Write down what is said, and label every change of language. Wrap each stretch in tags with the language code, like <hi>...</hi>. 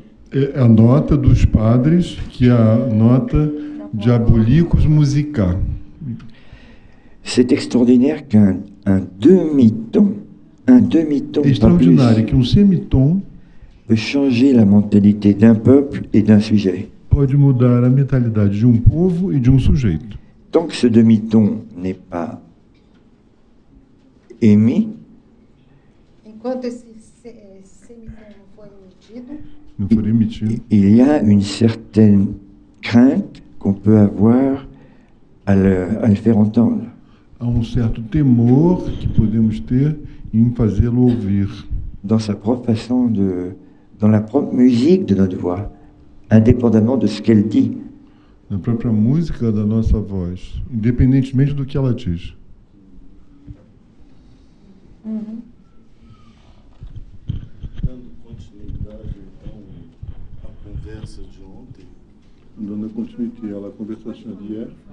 <pt>É a nota dos padres, que é a nota Diabolicus Musica.</pt> <fr>C'est extraordinaire qu'un demi-ton,</fr> <pt>É</pt> <fr>pas plus,</fr> <pt>extraordinário que um semitom</pt> <fr>peut changer la mentalité d'un peuple et d'un sujet.</fr> <pt>pode mudar a mentalidade de um povo e de um sujeito.</pt> <fr>Tant que ce demi-ton n'est pas émis,</fr> <pt>Enquanto esse semitom não foi emitido, Não for emitido.</pt> <fr>il y a une certaine crainte qu'on peut avoir à le faire entendre.</fr> <pt>Há um certo temor que podemos ter em fazê-lo ouvir</pt> <fr>Dans sa propre façon dans la propre musique de notre voix, indépendamment de ce qu'elle dit.</fr> <pt>na própria música da nossa voz, independentemente do que ela diz. Dando continuidade, então, à conversa de ontem. Dando continuidade à conversação de</pt> <fr>hier.</fr>